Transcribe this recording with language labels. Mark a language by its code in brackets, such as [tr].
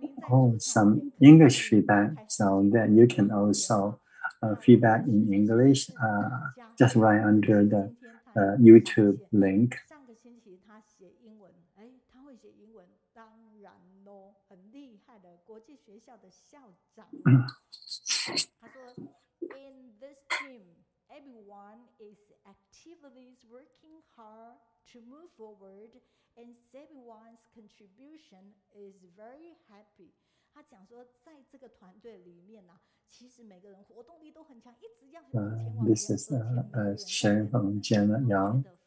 [en] Oh, some English feedback, so that you can also feedback in English. Just right under the YouTube link. [zh] 上个星期他写英文，他会写英文，当然咯，很厉害的国际学校的校长。他说 [en] ，In this team, everyone is actively working hard to move forward, and everyone's contribution is very happy. [zh] 他讲说，在这个团队里面呢，其实每个人活动力都很强，一直要往前往前。 [en] This is sharing from Jenna Yang.